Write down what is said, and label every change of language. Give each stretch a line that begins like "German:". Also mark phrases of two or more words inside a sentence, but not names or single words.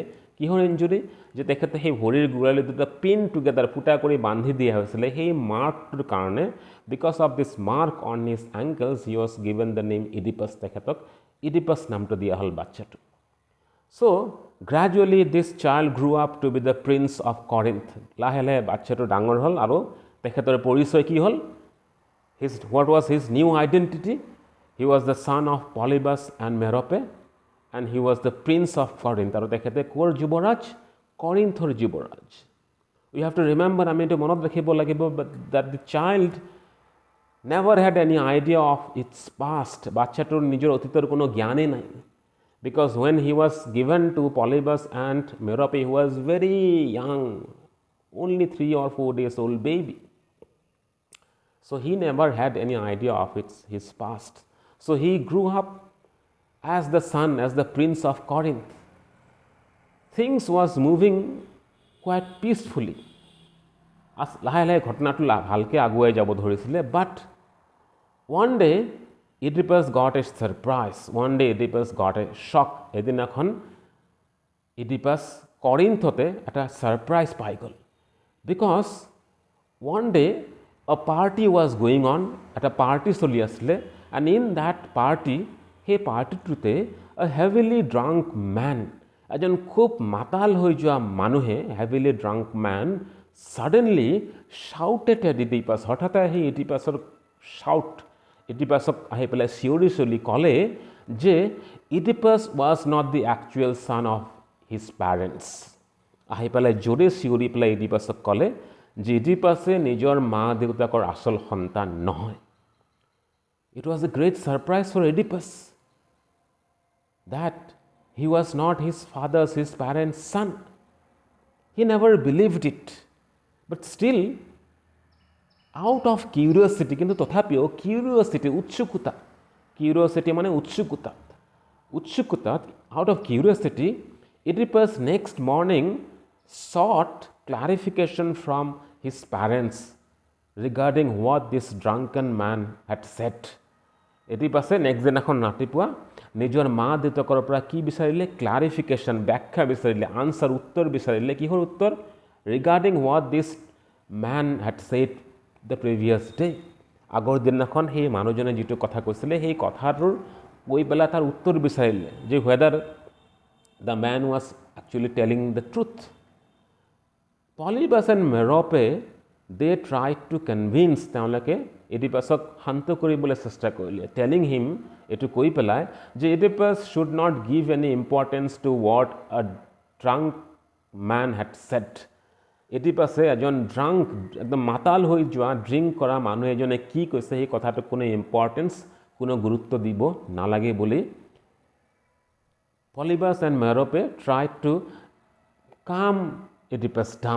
Assamese: কিহৰ ইঞ্জুৰি? যে তেখেতে সেই ভৰিৰ গোৰালি দুটা
English: pin together
Assamese: ফুটা কৰি বান্ধি দিয়া হৈছিলে, সেই মাৰ্কটোৰ কাৰণে,
English: because of this mark on his ankles he was given the name Oedipus,
Assamese: তেখেতক ইডিপাছ নামটো দিয়া হ'ল বাচ্চাটো।
English: So gradually this child grew up to be the prince of Corinth,
Assamese: লাহে লাহে বাচ্চাটো ডাঙৰ হ'ল, আৰু তেখেতৰ পৰিচয় কি হ'ল?
English: What was his new identity? He was the son of Polybus and Merope, and he was the prince of Corinth,
Assamese: আৰু তেখেতে ক'ৰ যুৱৰাজ? কৰিন্থৰ যুৱৰাজ।
English: We have to remember,
Assamese: আমি এইটো মনত ৰাখিব লাগিব
English: that the child never had any idea of its past,
Assamese: বাচ্চাটোৰ নিজৰ অতীতৰ কোনো জ্ঞানেই নাই,
English: because when he was given to Polybus and Merope, he was very young, only 3 or 4 days old baby, so he never had any idea of his past. So he grew up as the son, as the prince of Corinth. Things was moving quite peacefully.
Assamese: লাহে লাহে ঘটনাটো ভালকৈ আগুৱাই যাব ধৰিছিলে,
English: but one day Oedipus got a surprise. One day Oedipus got a shock.
Assamese: এদিনাখন Oedipus কৰিন্থতে এটা সাৰপ্ৰাইজ পাই গ'ল,
English: because one day a party was going on,
Assamese: এটা পাৰ্টি চলি আছিলে,
English: and in that party,
Assamese: সেই পাৰ্টিটোতে
English: a heavily drunk man,
Assamese: এজন খুব মাতাল হৈ যোৱা মানুহে,
English: heavily drunk man suddenly shouted at Oedipus,
Assamese: হঠাৎ আহি Oedipusৰ Oedipusক আহি পেলাই চিঞৰি চলি ক'লে যে
English: Oedipus was not the actual son of his parents.
Assamese: আহি পেলাই জোৰে চিঞৰি পেলাই ইডিপাছক ক'লে যে ইডিপাছে নিজৰ মা দেউতাকৰ আচল সন্তান নহয়।
English: It was a great surprise for Oedipus that he was not his father's, his parents' son. He never believed it. But still, out of curiosity,
Assamese: কিন্তু তথাপিও curiosity, curiosity মানে উৎসুকতা,
English: out of curiosity, Oedipus next morning sought clarification from his parents regarding what this drunken man had said.
Assamese: Oedipus next দিনাখন ৰাতিপুৱা নিজৰ মা দেউতাকৰ পৰা কি বিচাৰিলে? ক্লাৰিফিকেশ্যন, ব্যাখ্যা বিচাৰিলে, আনসাৰ, উত্তৰ বিচাৰিলে। কিহৰ উত্তৰ?
English: regarding what this man had said the previous day.
Assamese: আগৰ দিনাখন সেই মানুহজনে যিটো কথা কৈছিলে সেই কথাটোৰ কৈ পেলাই তাৰ উত্তৰ বিচাৰিলে যে
English: whether the man was actually telling the truth. Polybus and Merope they tried to convince,
Assamese: তেওঁলোকে ইডিপাছক শান্ত কৰিবলৈ চেষ্টা কৰিলে,
English: telling him,
Assamese: এইটো কৈ পেলাই যে
English: Oedipus should not give any importance to what a drunk man had said.
Assamese: ইডিপাছে এজন ড্ৰাংক, একদম মাতাল হৈ যোৱা, ড্ৰিংক কৰা মানুহ এজনে কি কৈছে সেই কথাটোক কোনো ইম্পৰ্টেঞ্চ, কোনো গুৰুত্ব দিব নালাগে বুলি
English: Polybus and Merope tried to calm Oedipus down.